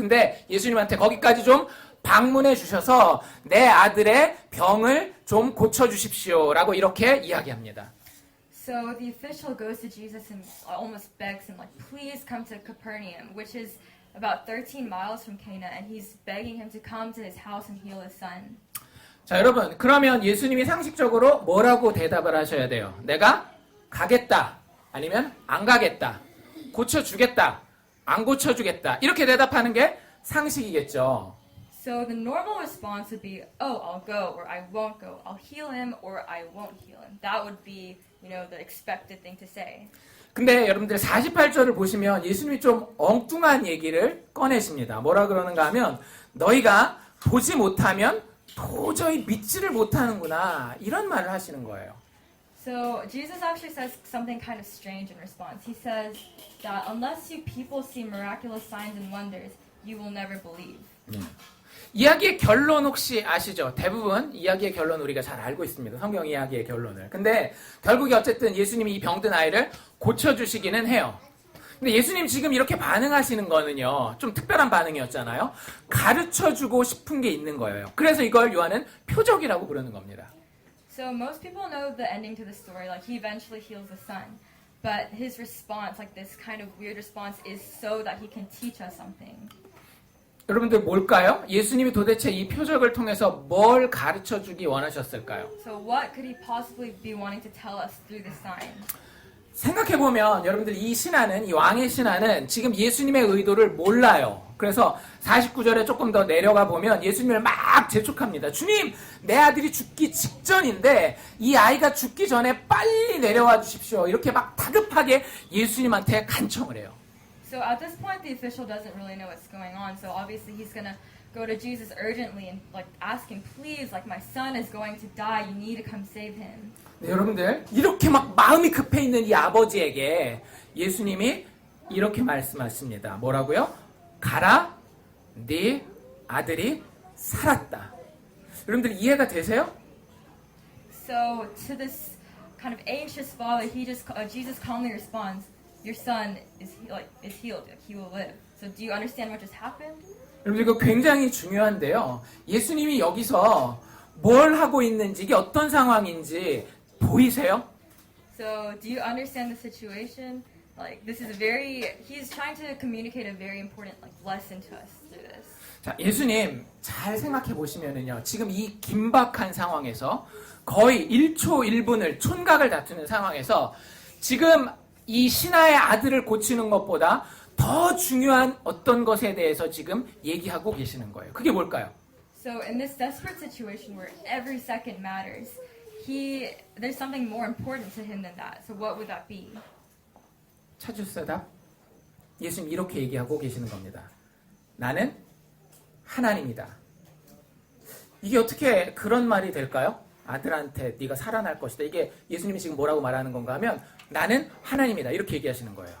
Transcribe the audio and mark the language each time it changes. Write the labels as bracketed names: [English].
[Korean] 근데 예수님한테 거기까지 좀 방문해 주셔서 내 아들의 병을 좀 고쳐 주십시오라고 이렇게 이야기합니다. [English] So the official goes to Jesus and almost begs him, like, please come to Capernaum, which is about 13 miles from Cana, and he's begging him to come to his house and heal his son. [Korean] 자, 여러분, 그러면 예수님이 상식적으로 뭐라고 대답을 하셔야 돼요? 내가 가겠다, 아니면 안 가겠다, 고쳐주겠다, 안 고쳐주겠다, 이렇게 대답하는 게 상식이겠죠. [English] So the normal response would be, oh, I'll go, or I won't go. I'll heal him, or I won't heal him. That would be, the expected thing to say. [Korean] 근데 여러분들 48절을 보시면 예수님이 좀 엉뚱한 얘기를 꺼내십니다. 뭐라 그러는가 하면 너희가 보지 못하면 도저히 믿지를 못하는구나, 이런 말을 하시는 거예요. [English] So Jesus actually says something kind of strange in response. He says that unless you people see miraculous signs and wonders, you will never believe. [Korean] 이야기의 결론 혹시 아시죠? 대부분 이야기의 결론 우리가 잘 알고 있습니다. 성경 이야기의 결론을. 근데 결국에 어쨌든 예수님이 이 병든 아이를 고쳐주시기는 해요. 근데 예수님 지금 이렇게 반응하시는 거는요, 좀 특별한 반응이었잖아요. 가르쳐주고 싶은 게 있는 거예요. 그래서 이걸 요한은 표적이라고 부르는 겁니다. [English] So most people know the ending to the story, like he eventually heals the son. But his response, like this kind of weird response, is so that he can teach us something. [Korean] 여러분들 뭘까요? 예수님이 도대체 이 표적을 통해서 뭘 가르쳐주기 원하셨을까요? [English] So what could he possibly be wanting to tell us through this sign? [Korean] 생각해보면 여러분들 이 왕의 신하는 지금 예수님의 의도를 몰라요. 그래서 49절에 조금 더 내려가 보면 예수님을 막 재촉합니다. 주님, 내 아들이 죽기 직전인데 이 아이가 죽기 전에 빨리 내려와 주십시오. 이렇게 막 다급하게 예수님한테 간청을 해요. [English] So at this point, the official doesn't really know what's going on. So obviously, he's gonna go to Jesus urgently and like ask him, please, like my son is going to die. You need to come save him. [Korean] 네, 여러분들 이렇게 막 마음이 급해 있는 이 아버지에게 예수님이 이렇게 말씀하십니다. 뭐라고요? 가라, 네 아들이 살았다. 여러분들 이해가 되세요? [English] So to this kind of anxious father, Jesus calmly responds, "Your son is healed. Like, he will live." So do you understand what just happened? [Korean] 여러분들 이거 굉장히 중요한데요. 예수님이 여기서 뭘 하고 있는지, 이게 어떤 상황인지 보이세요? [English] So, do you understand the situation? Like, this is he's trying to communicate a very important lesson to us through this. [Korean] 자, 예수님 잘 생각해 보시면은요, 지금 이 긴박한 상황에서 거의 1초 1분을 촌각을 다투는 상황에서 지금 이 신하의 아들을 고치는 것보다 더 중요한 어떤 것에 대해서 지금 얘기하고 계시는 거예요. 그게 뭘까요? [English] So in this desperate situation where every second matters, there's something more important to him than that. So what would that be? [Korean] 찾으셨어요, 답? 예수님 이렇게 얘기하고 계시는 겁니다. 나는 하나님이다. 이게 어떻게 그런 말이 될까요? 아들한테 네가 살아날 것이다. 이게 예수님이 지금 뭐라고 말하는 건가 하면 나는 하나님이다. 이렇게 얘기하시는 거예요.